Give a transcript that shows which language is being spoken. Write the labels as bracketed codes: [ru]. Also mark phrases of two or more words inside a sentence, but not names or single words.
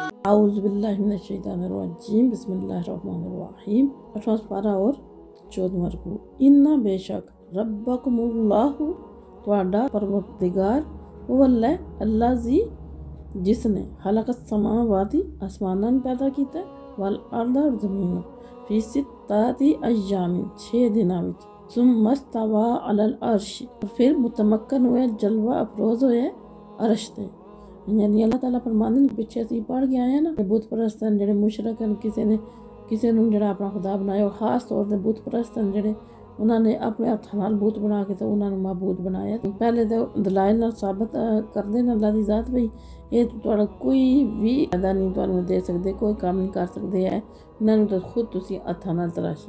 [ar] أعوذ بالله من الشيطان الرجيم بسم الله الرحمن الرحيم. [ur] 8واں پارہ اور 14واں رکوع. [pa] انا بیشک ربکم اللہ تہاڈا پروردگار واللہ اللہ جی جس نے [ar] خلق السماوات [pa] آسماناں پیدا کیا [ar] والأرض [pa] اور زمین [ar] في ستة أيام [pa] 6 دناں وچ [ar] ثم استوى على العرش [pa] پھر متمکن ہوئے جلوہ افروز ہوئے عرش تے. یعنی اللہ تعالیٰ فرماندے پچھے اسیں پڑھ کے آئے ہیں نا بت پرست ہیں جیہڑے مشرک ہیں کسی نے جیہڑا اپنا خدا بنایا اور خاص طور پر بت پرست ہیں جیہڑے انہوں نے اپنے ہتھاں نال بت بنا کے تو انہوں نے معبود بنایا. [ur] پہلے تو دلائل نال ثابت کرتے ہیں اللہ کی ذات بھائی یہ تہاڈا کوئی بھی فائدہ نہیں تہانوں دے سکتے، کوئی کام نہیں کر سکتے ہے، انہوں نے تو خود تسیں ہتھاں نال تراشی.